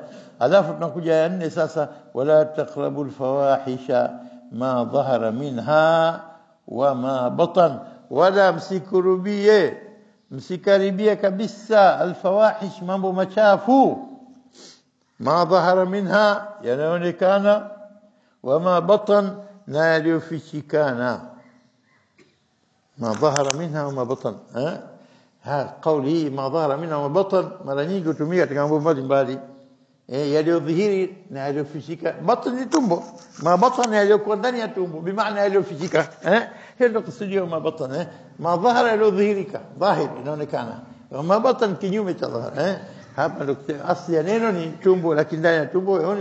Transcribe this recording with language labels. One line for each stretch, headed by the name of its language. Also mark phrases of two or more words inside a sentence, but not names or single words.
Swahili: Alafu tunakuja ya nne sasa,
Arabic: ولا تقربوا الفواحش ما ظهر منها وما بطن,
Swahili: wala msikaribie kabisa alfawahish, mambo machafu,
Arabic: ما ظهر منها,
Swahili: yanaonekana,
Arabic: وما بطن,
Swahili: na yaliyofichikana.
Arabic: ما ظهر منها وما بطن. قولي ما ظهر منها وما بطن
Swahili: mara nyingi hutumika katika mambo mbalimbali, yaliyodhihiri na yaliyofichika. Batn ni tumbo,
Arabic: ما بطن
Swahili: yaliyokuwa ndani ya tumbo, bi maana yaliyofichika. Hiyo ndio kusudio
Arabic: ما بطن. ما ظهر,
Swahili: yaliyodhihirika, dhahir, inaonekana.
Arabic: ما بطن
Swahili: kinyume cha dhahir. Hapa ndio asili ya neno ni tumbo, lakini ndani ya tumbo yaoni.